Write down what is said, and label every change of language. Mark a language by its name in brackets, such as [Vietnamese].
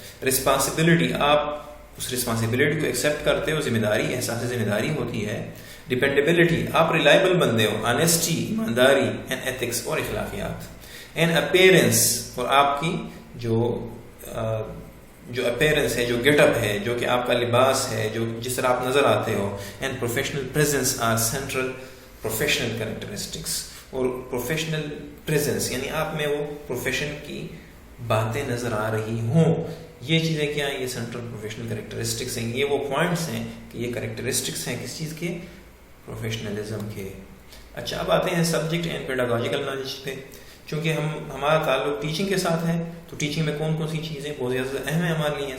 [Urdu] Responsibility, آپ اس responsibility کو accept کرتے ہو، ذمہ داری، احساس ذمہ داری ہوتی ہے. ڈیپینڈیبلٹی، آپ ریلائبل بندے ہو. آنیسٹی، ایمانداری. اینڈ ایتھکس، اور اخلاقیات. اینڈ اپیرنس، اور آپ کی جو اپیرنس ہے، جو گیٹ اپ ہے، جو کہ آپ کا لباس ہے، جو جس طرح آپ نظر آتے ہو. [English] And professional presence are central professional characteristics. [Urdu] اور پروفیشنل پریزنس یعنی آپ میں وہ پروفیشن کی باتیں نظر آ رہی ہوں. یہ چیزیں کیا ہیں؟ یہ سینٹرل پروفیشنل کریکٹرسٹکس ہیں. یہ وہ پوائنٹس ہیں کہ یہ کریکٹرسٹکس ہیں کس چیز کے؟ پروفیشنلزم کے. اچھا، اب آتے ہیں سبجیکٹ اینڈ پیڈاگوجیکل نالج پہ. چونکہ ہمارا تعلق ٹیچنگ کے ساتھ ہے تو ٹیچنگ میں کون کون سی چیزیں بہت زیادہ اہم ہیں ہمارے لیے.